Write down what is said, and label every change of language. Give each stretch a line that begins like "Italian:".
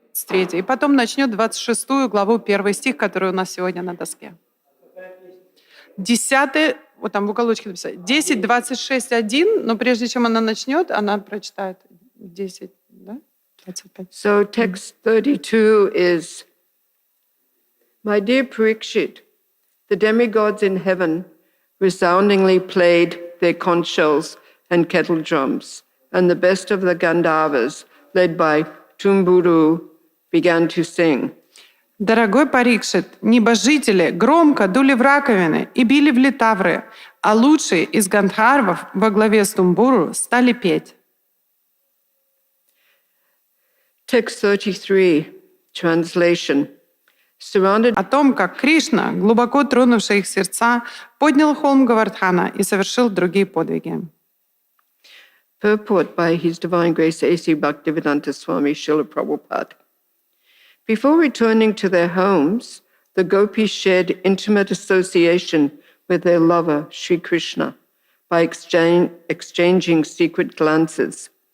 Russian: И потом начнет 26 главу, 1 стих, который у нас сегодня на доске. 10, вот там в уголочке написано, 10, 26, 1, но прежде чем она начнет, она прочитает 10, да? 25.
English: So text 32 is, My dear Parikshit, the demigods in heaven resoundingly played their conch shells and kettle drums, and the best of the Gandharvas, led by Tumburu, began to sing.
Russian: Дорогой Парикшит, небожители громко дули в раковины и били в литавры, а лучшие из гандхарвов во главе с Тумбуру стали петь.
English: Text 33, translation. Surrounded
Russian: О том, как Кришна, глубоко тронувший их сердца, поднял холм Гавардхана и совершил другие подвиги.
English: Purport by His Divine Grace A.C. Bhaktivedanta Swami Srila Prabhupada. Before returning to their homes, the gopis shared intimate association with their lover, Sri Krishna, by exchanging secret glances.